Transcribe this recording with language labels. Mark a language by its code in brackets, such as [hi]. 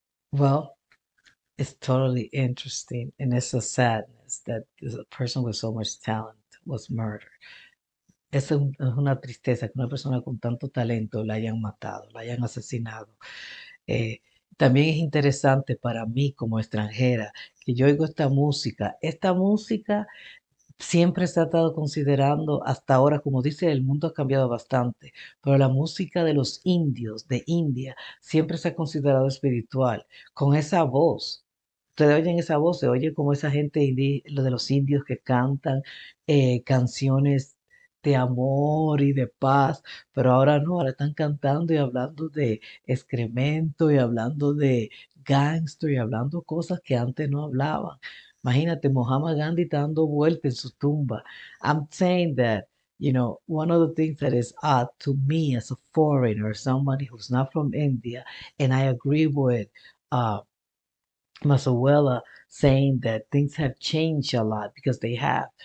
[en] Well, it's totally interesting, and it's a sadness that a person with so much talent was murdered. [es] Es una tristeza que una persona con tanto talento la hayan matado, la hayan asesinado. Eh, También es interesante para mí como extranjera que yo oigo esta música. Esta música siempre se ha estado considerando hasta ahora, como dice, el mundo ha cambiado bastante, pero la música de los indios de India siempre se ha considerado espiritual, con esa voz. Ustedes oyen esa voz, se oye como esa gente, lo de los indios que cantan canciones de amor y de paz, pero ahora no, ahora están cantando y hablando de excremento y hablando de gangster y hablando cosas que antes no hablaban. Imagínate, Muhammad Gandhi está dando vuelta en su tumba. [en] I'm saying that, one of the things that is odd to me as a foreigner, somebody who's not from India, and I agree with uh, Masahuela saying that things have changed a lot because they have.